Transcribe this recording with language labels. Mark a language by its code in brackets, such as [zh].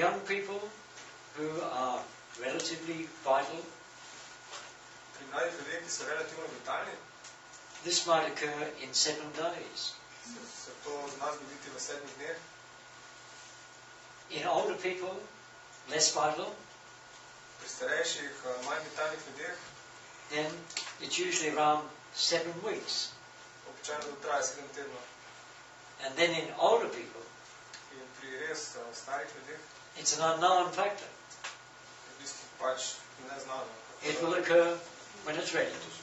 [en] young people who are relatively vital, [sl] Pri mladih ljudeh, ki so relativno vitalni, [en] this might occur in 7 days. [sl] se to zna zgoditi v 7 dneh. [en] In older people, less vital, [sl] Pri starejših, manj vitalnih ljudeh, [en] then it's usually around 7 weeks. [sl] običajno to traja 7 tednov. [en] And then in older people, [sl] In pri res starih ljudeh, [en] it's an unknown factor. [sl] v bistvu pač neznano. [en] It will occur when it's ready.